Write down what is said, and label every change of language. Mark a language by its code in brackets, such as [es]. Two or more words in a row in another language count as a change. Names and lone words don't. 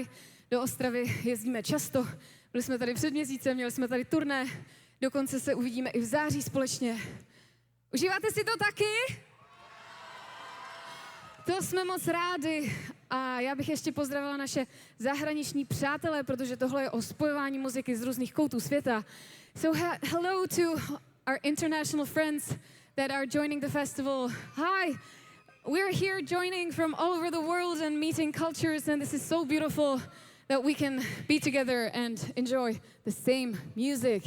[cs] Do Ostravy jezdíme často. Byli jsme tady před měsícem, měli jsme tady turné. Dokonce se uvidíme i v září společně. Užíváte si to taky? To jsme moc rádi a já bych ještě pozdravila naše zahraniční přátelé, protože tohle je o spojování muziky z různých koutů světa. [en] So hello to our international friends that are joining the festival. Hi, we're here joining from all over the world and meeting cultures, and this is so beautiful that we can be together and enjoy the same music.